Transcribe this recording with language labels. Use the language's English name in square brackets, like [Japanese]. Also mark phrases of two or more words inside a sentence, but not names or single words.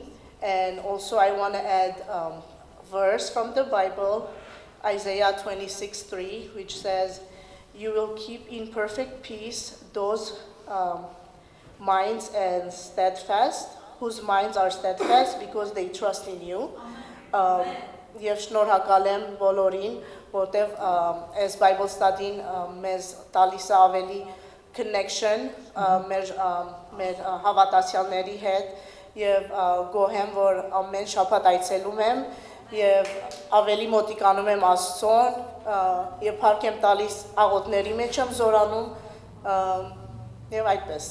[English] And also I want to add a verse from the Bible, Isaiah 26:3, which says, "You will keep in perfect peace those minds and steadfast, whose minds are steadfast because they trust in you." [Armenian] Եվ շնորհակալ եմ բոլորին, որտեղ այս [English] Bible study- [Armenian] ն մեզ տալիս է ավելի connection մեր հավատացյալների հետ, և գոհ եմ, որ ամեն շաբաթ այցելում եմ և ավելի մոտիկանում եմ Աստծուն և փառք եմ տալիս աղոթների մեջ եմ զորանում և այդպես։